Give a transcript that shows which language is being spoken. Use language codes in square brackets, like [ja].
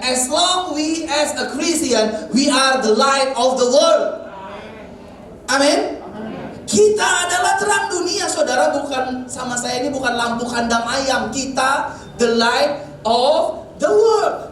[en] As long we as a Christian, we are the light of the world. [id] Amin. Kita adalah terang dunia, saudara. Bukan sama saya ini bukan lampu kandang ayam. Kita [en] the light of the world.